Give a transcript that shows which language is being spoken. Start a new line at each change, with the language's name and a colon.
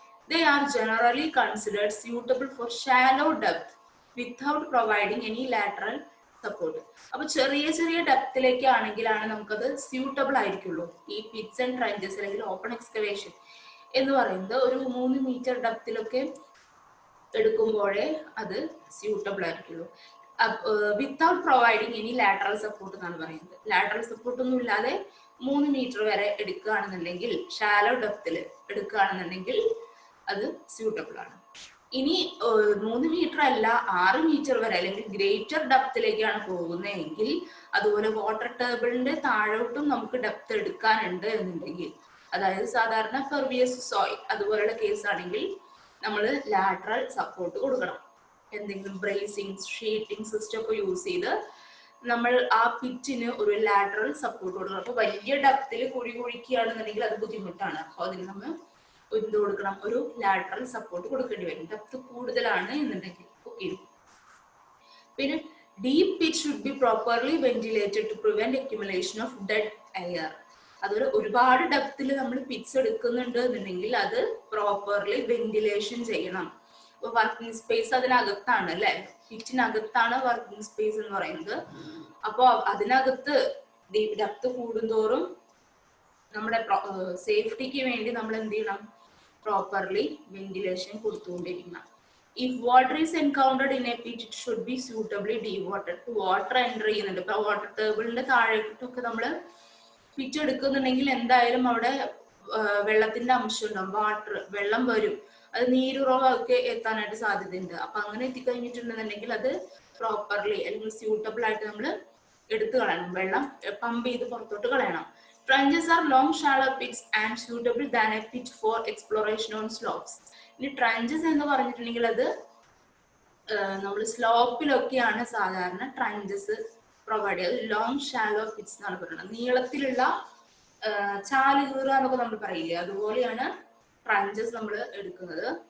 English: They are generally considered suitable for shallow depth without providing any lateral support.
Malayalam: അപ്പോൾ ചെറിയ ചെറിയ ഡെപ്തിലേക്ക് ആണെങ്കിലാണ് നമുക്കത് suitable ആയിരിക്കുള്ളൂ. ഈ പിറ്റ്സ് ആൻഡ് ട്രഞ്ചസ് അല്ലെങ്കിൽ ഓപ്പൺ എക്സ്കവേഷൻ എന്ന് പറയുന്നത് ഒരു 3 മീറ്റർ ഡെപ്തിലൊക്കെ എടുക്കുമ്പോഴേ അത് suitable ആയിരിക്കുള്ളൂ.
English: without providing any lateral support
Malayalam: എന്നാണ് പറയുന്നത്. ലാറ്ററൽ സപ്പോർട്ട് ഒന്നും ഇല്ലാതെ 3 മീറ്റർ വരെ എടുക്കുകയാണെന്നുണ്ടെങ്കിൽ, ഷാലോ ഡെപ്തിൽ എടുക്കുകയാണെന്നുണ്ടെങ്കിൽ അത് സ്യൂട്ടബിൾ ആണ്. ഇനി 3 മീറ്റർ അല്ല 6 മീറ്റർ വരെ അല്ലെങ്കിൽ ഗ്രേറ്റർ ഡെപ്തിലേക്കാണ് പോകുന്നതെങ്കിൽ, അതുപോലെ വാട്ടർ ടേബിളിന്റെ താഴോട്ടും നമുക്ക് ഡെപ്ത് എടുക്കാനുണ്ട് എന്നുണ്ടെങ്കിൽ, അതായത് സാധാരണ പെർവിയസ് സോയിൽ അതുപോലെയുള്ള കേസ് ആണെങ്കിൽ നമ്മൾ ലാറ്ററൽ സപ്പോർട്ട് കൊടുക്കണം. എന്തെങ്കിലും ബ്രേസിംഗ്, ഷീറ്റിംഗ് സിസ്റ്റം ഒക്കെ യൂസ് ചെയ്ത് നമ്മൾ ആ പിറ്റിന് ഒരു ലാറ്ററൽ സപ്പോർട്ട് കൊടുക്കണം. അപ്പൊ വലിയ ഡെപ്തിൽ കുഴിക്കുകയാണെന്നുണ്ടെങ്കിൽ അത് ബുദ്ധിമുട്ടാണ്. അപ്പൊ അതിന് നമ്മൾ എന്ത് കൊടുക്കണം? ഒരു ലാറ്ററൽ സപ്പോർട്ട് കൊടുക്കേണ്ടി വരും, ഡെപ്ത് കൂടുതലാണ് എന്നുണ്ടെങ്കിൽ. ഓക്കെ. പിന്നെ
English: Deep pit should be properly ventilated to prevent accumulation of dead air.
Malayalam: അതൊരു ഒരുപാട് ഡെപ്തിൽ നമ്മൾ പിറ്റ്സ് എടുക്കുന്നുണ്ട് എന്നുണ്ടെങ്കിൽ അത് പ്രോപ്പർലി വെന്റിലേഷൻ ചെയ്യണം. അപ്പൊ വർക്കിംഗ് സ്പേസ് അതിനകത്താണ് അല്ലെ, പിറ്റിനകത്താണ് വർക്കിംഗ് സ്പേസ് എന്ന് പറയുന്നത്. അപ്പോൾ അതിനകത്ത് ഡെപ്ത് കൂടുന്തോറും നമ്മുടെ സേഫ്റ്റിക്ക് വേണ്ടി നമ്മൾ എന്ത് ചെയ്യണം, properly ventilation കൊടുത്തുകൊണ്ടിരിക്കണം.
English: If water is encountered in a pit, it should be suitably dewatered.
Malayalam: Water enter ചെയ്യുന്നുണ്ട്, ഇപ്പൊ വാട്ടർ ടേബിളിന്റെ താഴേക്കൊക്കെ നമ്മൾ പിറ്റ് എടുക്കുന്നുണ്ടെങ്കിൽ എന്തായാലും അവിടെ വെള്ളത്തിന്റെ അംശം ഉണ്ടാവും, വെള്ളം വരും, അത് നീരുറവൊക്കെ എത്താനായിട്ട് സാധ്യതയുണ്ട്. അപ്പൊ അങ്ങനെ എത്തിക്കഴിഞ്ഞിട്ടുണ്ടെന്നുണ്ടെങ്കിൽ അത് പ്രോപ്പർലി അല്ലെങ്കിൽ സ്യൂട്ടബിൾ ആയിട്ട് നമ്മൾ എടുത്തു കളയണം, വെള്ളം പമ്പ് ചെയ്ത് പുറത്തോട്ട് കളയണം.
English: Trenches are long shallow pits and suitable than a pit for exploration on slopes.
Malayalam: ഇനി ട്രഞ്ചസ് എന്ന് പറഞ്ഞിട്ടുണ്ടെങ്കിൽ അത് നമ്മൾ സ്ലോപ്പിലൊക്കെയാണ് സാധാരണ ട്രഞ്ചസ് പ്രൊവൈഡ് ചെയ്യുന്നത്. ലോങ് ഷാലോ പിറ്റ്സ് എന്നാണ് പറയുന്നത്, നീളത്തിലുള്ള ചാലുകീറ എന്നൊക്കെ നമ്മൾ പറയില്ലേ, അതുപോലെയാണ് ട്രഞ്ചസ് നമ്മൾ എടുക്കുന്നത്.